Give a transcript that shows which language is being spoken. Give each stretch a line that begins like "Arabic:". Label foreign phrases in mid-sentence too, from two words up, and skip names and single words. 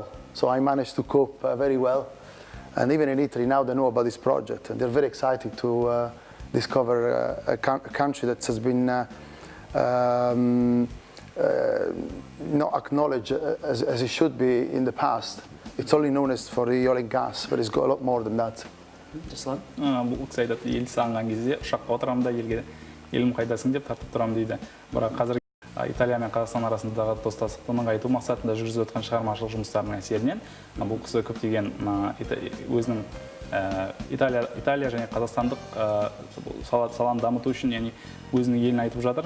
English: So I managed to cope very well. And even in Italy now they know about this project and they're very excited to discover a country that has been not acknowledged as it should be in the past. It's only known as for the oil and gas, but it's got a lot more than that.
Kazakh: Жасұлан? Бұл кісі айтады, ел сағынған кезде ұшаққа отырамын да елге елім қайдасың деп тартып тұрамын дейді. Бірақ қазір Италия мен Қазақстан арасындағы достастықты нығайту мақсатында жүргізіп жатқан шығармашылық жұмыстарының әсерінен бұл кісі көптеген өзінің Италия және қазақстандық саланы дамыту үшін, яғни өзінің елін айтып жатыр.